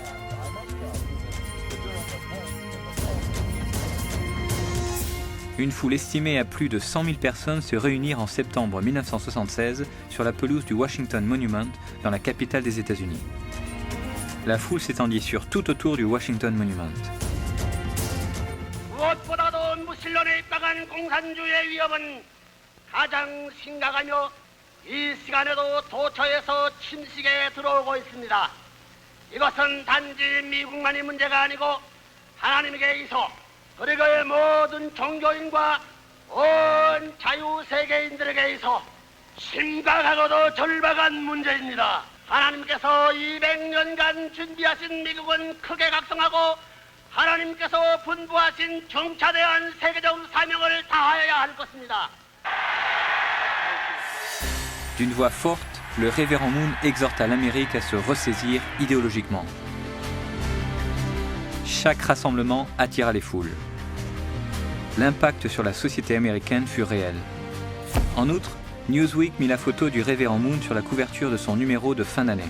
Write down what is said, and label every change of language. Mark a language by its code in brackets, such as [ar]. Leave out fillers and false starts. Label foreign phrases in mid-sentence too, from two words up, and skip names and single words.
[fr] Une foule estimée à plus de 100 000 personnes se réunirent en septembre 1976 sur la pelouse du Washington Monument dans la capitale des États-Unis. La foule s'étendit sur tout autour du Washington Monument. [ko] 무엇보다도 무신론에 입각한 공산주의의 위협은 가장 심각하며 이 시간에도 도처에서 침식에 들어오고 있습니다. 이것은 단지 미국만이 문제가 아니고 하나님께 있어 그리고의 모든 종교인과 온 자유세계인들에게 있어 심각하고도 절박한 문제입니다. 하나님께서 200년간 준비하신 미국은 크게 각성하고 하나님께서 분부하신 정차대한 세계적 사명을 다하여야 할 것입니다. [fr] D'une voix forte, le révérend Moon exhorta l'Amérique à se ressaisir idéologiquement. Chaque rassemblement attira les foules. L'impact sur la société américaine fut réel. En outre, Newsweek mit la photo du révérend Moon sur la couverture de son numéro de fin d'année.